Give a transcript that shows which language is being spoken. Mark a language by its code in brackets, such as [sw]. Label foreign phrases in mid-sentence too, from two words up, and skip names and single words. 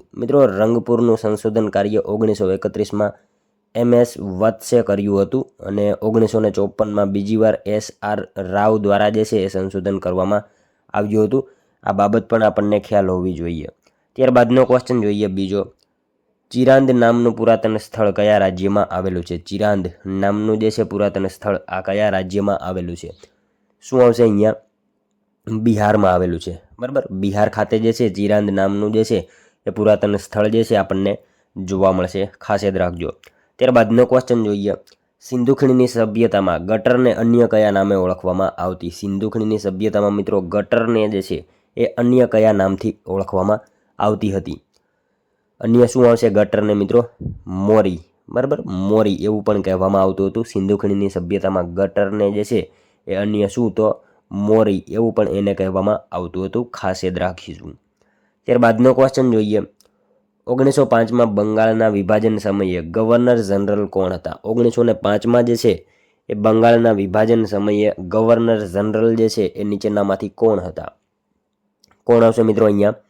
[gu] મિત્રો રંગપુરનું સંશોધન કાર્ય 1931 માં MS વત્સે કર્યું હતું અને 1954 માં બીજી વાર SR રાવ દ્વારા સંશોધન કરવામાં આવ્યું હતું। આ બાબત પણ આપણને ખ્યાલ હોવી જોઈએ। ત્યારબાદનો ક્વેશ્ચન જોઈએ બીજો, ચિરાંદ નામનું પુરાતન સ્થળ કયા રાજ્યમાં આવેલું છે? ચિરાંદ નામનું પુરાતન સ્થળ આ કયા રાજ્યમાં આવેલું છે? શું આવશે અહીંયા? બિહારમાં આવેલું છે, બરાબર। બિહાર ખાતે ચિરાંદ નામનું એ પુરાતન સ્થળ આપણને જોવા મળશે। ખાસ યાદ રાખજો। ત્યારબાદનો ક્વેશ્ચન જોઈએ, સિંધુ ખીણની સભ્યતામાં ગટરને અન્ય કયા નામે ઓળખવામાં આવતી? સિંધુ ખીણની સભ્યતામાં મિત્રો ગટરને એ અન્ય કયા નામથી ઓળખવામાં આવતી હતી? અન્ય શું આવશે ગટરને મિત્રો? મોરી, બરાબર। મોરી એવું પણ કહેવામાં આવતું હતું। સિંધુ ખીણની સભ્યતામાં ગટરને એ અન્ય શું તો મોરી એવું પણ એને કહેવામાં આવતું હતું। ખાસ યાદ રાખીશું। ત્યારબાદનો ક્વેશ્ચન જોઈએ, 1905 માં બંગાળના વિભાજન સમયે ગવર્નર જનરલ કોણ હતા? 1905 માં એ બંગાળના વિભાજન સમયે ગવર્નર જનરલ એ નીચેનામાંથી કોણ હતા? કોણ આવશે મિત્રો અહીંયા?